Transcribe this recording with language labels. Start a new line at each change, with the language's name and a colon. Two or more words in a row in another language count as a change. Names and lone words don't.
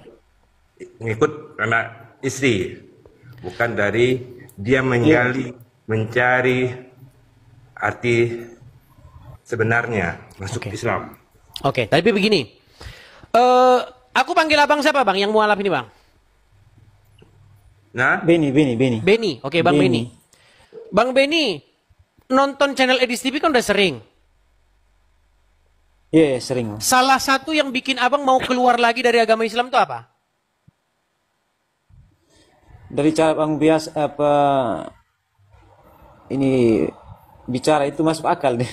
Indonesian: ngikut karena istri, bukan dari dia mencari arti sebenarnya masuk Islam. Oke, tapi begini. Aku panggil abang siapa bang yang mualaf ini bang? Nah, Beni, Beni, Beni. Beni, oke Bang Beni. Beni. Bang Beni, nonton channel Edis TV kan udah sering. Iya, sering. Bang. Salah satu yang bikin abang mau keluar lagi dari agama Islam itu apa? Dari cara bang biasa apa ini bicara itu masuk akal deh.